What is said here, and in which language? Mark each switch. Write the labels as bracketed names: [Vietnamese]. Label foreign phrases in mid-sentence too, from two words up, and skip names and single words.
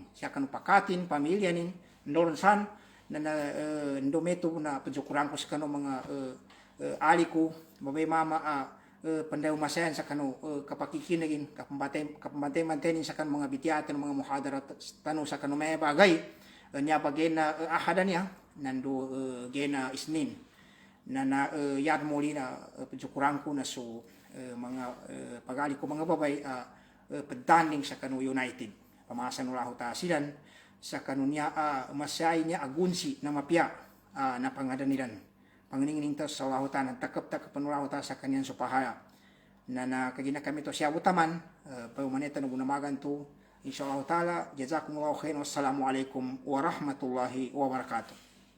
[Maguindanaon] Siya kanu pakatin, pamilya nin, noronsan, na ndometo na padjukuran ko sa kanu mga aliko, babay mama, pandaw masayan sa kanu kapakikinagin, kapambantay mantenin sa kanu mga bitiyatan, mga muhadarat, tanu sa kanu may bagay, niya bagay na ahada niya, nando gena isnin, na yad muli na padjukuran ko na so mga pag-aliko mga babay, pedanding sa kanu United pamasan ulah ta silan sa kanunya masay niya agunsi na mapya na pangadaniran panginingning ta sa ulah ta nagtakap panulah ta sa kanyan supahaya na kagina kami to siya utaman paumaneta no gunamagan to [Arabic] إن شاء الله تعالى جزاكم الله خيرا والسلام عليكم ورحمة الله وبركاته.